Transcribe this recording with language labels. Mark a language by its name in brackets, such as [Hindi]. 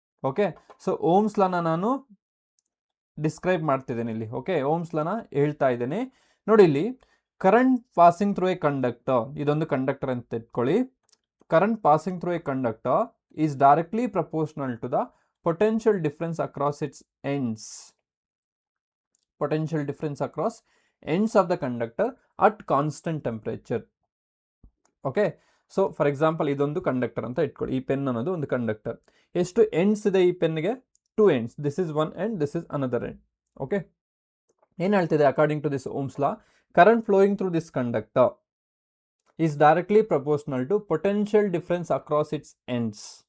[Kannada] Okay, so Ohm's ಲಾನ ನಾನು describe ಮಾಡ್ತಿದ್ದೇನೆ ಇಲ್ಲಿ. ಓಕೆ, ಓಮ್ಸ್ ಲಾನ ಹೇಳ್ತಾ ಇದ್ದೇನೆ. ನೋಡಿ, ಇಲ್ಲಿ [English] current passing through a conductor, [Kannada] ಇದೊಂದು ಕಂಡಕ್ಟರ್ ಅಂತ ಇಟ್ಕೊಳ್ಳಿ. [English] Current passing through a conductor is directly proportional to the potential difference across its ends. Potential difference across ends of the conductor at constant temperature. [Kannada] Okay, so [English] for example [Kannada] ಇದೊಂದು conductor ಅಂತ ಇಟ್ಕೊಳ್ಳಿ. ಈ pen ಅನ್ನೋದು ಒಂದು conductor. ಎಷ್ಟು ends ಇದೆ ಈ ಪೆನ್ಗೆ? 2 ends. [English] This is one end, this is another end. Okay, [Kannada] ಏನು ಹೇಳ್ತಿದೆ? [English] According to this Ohm's law, current flowing through this conductor is directly proportional to potential difference across its ends.